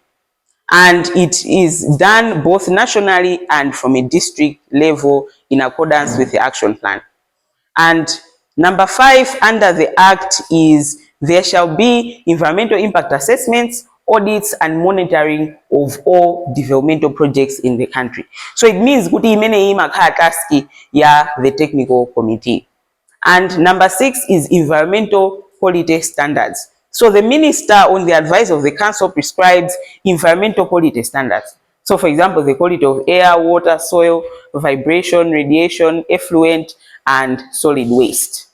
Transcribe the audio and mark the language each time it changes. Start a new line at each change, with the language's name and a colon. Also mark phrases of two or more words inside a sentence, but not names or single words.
English: And it is done both nationally and from a district level in accordance with the action plan. And number 5 under the Act is there shall be environmental impact assessments, audits, and monitoring of all developmental projects in the country. So it means
Nyanja: kuti imene imakhala
English: task ya the technical committee. And number 6 is environmental quality standards. So the minister, on the advice of the council, prescribes environmental quality standards. So for example, the quality of air, water, soil, vibration, radiation, effluent, and solid waste.